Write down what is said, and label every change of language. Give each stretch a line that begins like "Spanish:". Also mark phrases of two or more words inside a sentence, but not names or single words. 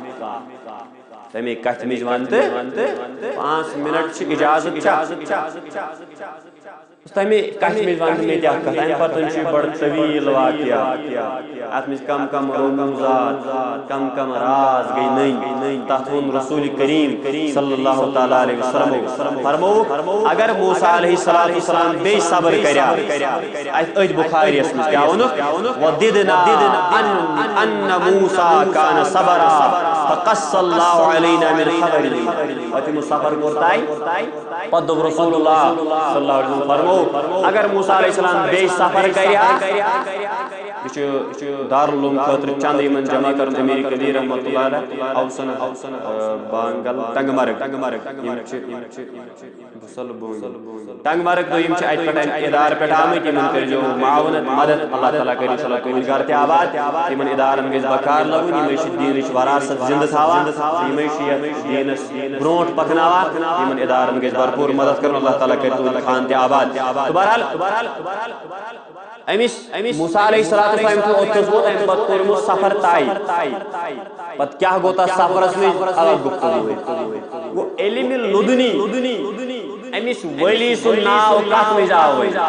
Kashmiri: کتھ تمے کتھِ مِز ون تہٕ 5 منٹ چھِ اجازت تمے کتھِ مِز ون تہٕ مےٚ تہِ اکھ کتھ امہِ پتہٕ چھُ بڑٕ طویل واقعہ اتھ مِز کم کم رموزات کم راز گٔے نٔنۍ تتھ ووٚن رسول کریم
Arabic: صلی اللہ تعالیٰ علیہ وسلم
Kashmiri: فرمووُکھ اگر موسیٰ
Arabic: علیہ السلام
Kashmiri: بیٚیہِ صبر کریا أتھۍ بخاریَس منٛز کیٛاہ ووٚنُکھ
Arabic: وَدِدنا أن موسیٰ کان صبرا فقص اللہ علینا من خبری
Kashmiri: پتہٕ یِمو صبر کوٚر طے پتہٕ دوٚپ رسول اللہ
Arabic: صلی اللہ علیہ وسلم
Kashmiri: فرمو اگر موسیٰ
Arabic: علیہ السلام
Kashmiri: بیٚیہِ سفر کریا یہ دارالعلوم خاطر چند یمن جمع کرن امیر کبیر
Arabic: رحمۃ اللہ علیہ
Kashmiri: اوسن بانگل ٹنگ مرگ ٹنگ مرگ تو یم ات پہ ادارہ پہ آمت یمن کر جو معاونت مدد اللہ تعالیٰ کری
Arabic: صلی اللہ
Kashmiri: گھر تہ آباد یمن ادارن گژھِ بکار لگن یم دینچ وراثت زندہ تھاوان یم دینس برونٹ پکناوان یمن ادارن گژھِ بھرپور مدد کرن اللہ تعالیٰ کر تہذ خان تہ آباد بہرحال امس موسیٰ
Arabic: علیہ السلام
Kashmiri: اوتس ووت ام پتہ کوٚرمُت سفر طے پتہ کیا گو تتھ سفرس مز الگ گفتگو گو علم لدنی امس ولی سن ناو کتھ مز آو